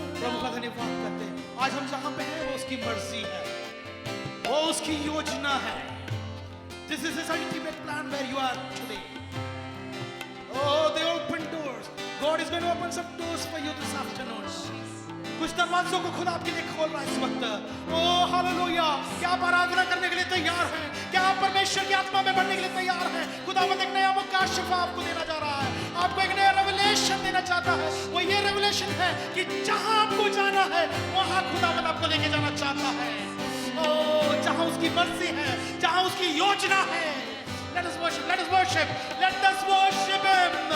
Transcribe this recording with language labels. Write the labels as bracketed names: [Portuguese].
[Hindi] प्रभु का धन्यवाद करते हैं। आज हम जहां पे हैं वो उसकी मर्जी है, वो उसकी योजना है। [English] This is his ultimate plan where you are today। Oh, the open doors। God is going to open some doors for you this afternoon। [Hindi] कुछ दरवाजों को खुदा आपके लिए खोल रहा है इस वक्त। ओह हालेलुया, क्या आप आराधना करने के लिए तैयार हैं? क्या आप परमेश्वर की आत्मा में बढ़ने के लिए तैयार हैं? खुदावंद एक नया मौका शिफा आपको देना जा रहा है, आपको एक नया रेवलेशन देना चाहता है। वो ये रेवलेशन है कि जहां आपको जाना है वहां खुदावंद आपको लेके जाना चाहता है। ओह, जहां उसकी मर्जी है, जहां उसकी योजना है। [English] Let us worship, let us worship, let us worship him।